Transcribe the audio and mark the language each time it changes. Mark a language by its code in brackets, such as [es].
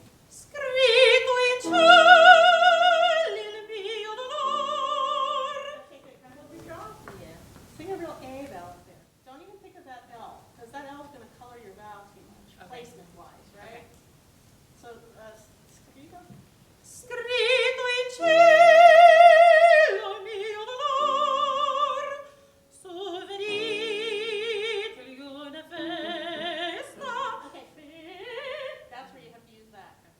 [it] Scritto in cielo il mio dolore. [en] Okay, good. Can I hold your jaw? Yeah. Sing a real A vowel up there. Don't even think of that L, because that L is going to color your vowel too much, placement-wise, right? Okay. So, scritto. [it] Scritto in cielo il mio dolore, sovvenite una festa. [en] Okay, that's where you have to use that.